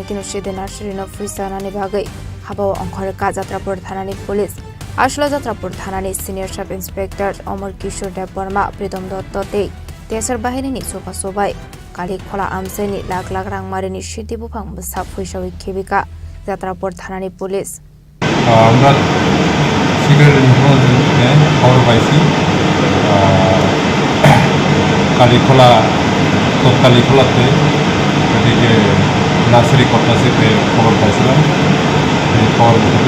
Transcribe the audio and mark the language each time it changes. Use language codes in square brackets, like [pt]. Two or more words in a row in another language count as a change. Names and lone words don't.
[trp] kinu shede nursery no fuisa nani bagai habao onkhore ka Jatrapur thanani police Ashla Jatrapur thanani senior sub inspector Omar Kishore Dev Barma Pritom Dotto te tesar bahini ni sopa sobai kali khola amseni lak rang marini shidi bufang besa fuisa kebika Jatrapur thanani police [bn] আমরা সিগারেট ইনফরমেশনে খবর পাইছি কালীখোলা কালীখোলাতে এদিকে নার্সারি কর্তাসিতে খবর পাইছিলাম এই খবর ভিত্তিতে